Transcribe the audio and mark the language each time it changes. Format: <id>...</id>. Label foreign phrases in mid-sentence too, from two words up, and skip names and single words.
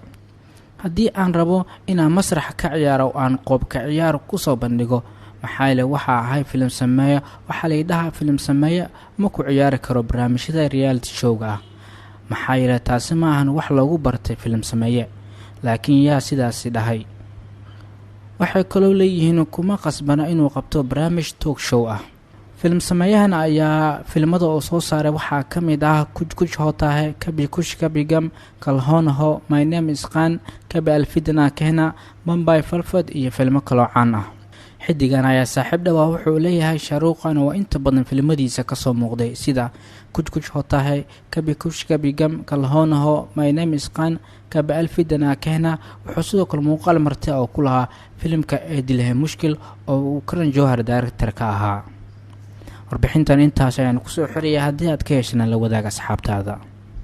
<so>haddii aan rabo inaan masrax ka ciyaaro oo aan qoob ka ciyaar ku soo bandhigo, maxaa le waxa ahay film sameeya, waxaa la yidhahaa film sameeya ma ku ciyaari karo barnaamijyada</so> <en>reality showga</en> <so>ah. maxaa yeelay taasi ma ahan wax loogu bartay film sameeye, laakiin yaa sidaasi dhahay. waxay kaloo leeyihiin kuma qasbana inuu qabto barnaamij</so> <en>talk show</en> <so>ah. film sameeyahan ayaa filmada oo soo saaray waxaa ka mid ah Kuch Kuch Hota Hai, Kabhi Khushi Kabhie Gham, Kal Ho Na Ho, My Name Is Khan, Kabhi Alfidna Kehna, Mumbai Films iyo filmo kaloo caan ah. xidigan ayaa saaxiib dhawaa wuxuu leeyahay Shah Rukh Khan oo inta badan filmadiisa ka soo muuqday sida Kuch Kuch Hota Hai, Kabhi Khushi Kabhie Gham, Kal Ho Na Ho, My Name Is Khan, Kabhi Alfidna Kehna. wuxuu sidoo kale muuqaal marti oo ku lahaa filimka Dilhe Mushkil oo uu Karan Johar director ka ahaa. warbixintan intaas ayaan ku soo xiriyay. haddii aad ka heshana la wadaaga asxaabtaada.</so>